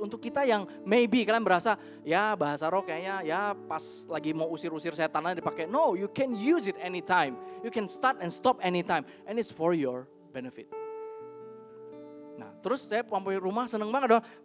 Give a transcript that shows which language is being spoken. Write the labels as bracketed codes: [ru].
[id] Untuk kita yang maybe kalian berasa, ya bahasa roh kayaknya ya pas lagi mau usir-usir setan dipakai. [en] No, you can use it anytime. You can start and stop anytime. And it's for your benefit. [id] Nah, terus saya sampai rumah seneng banget dong.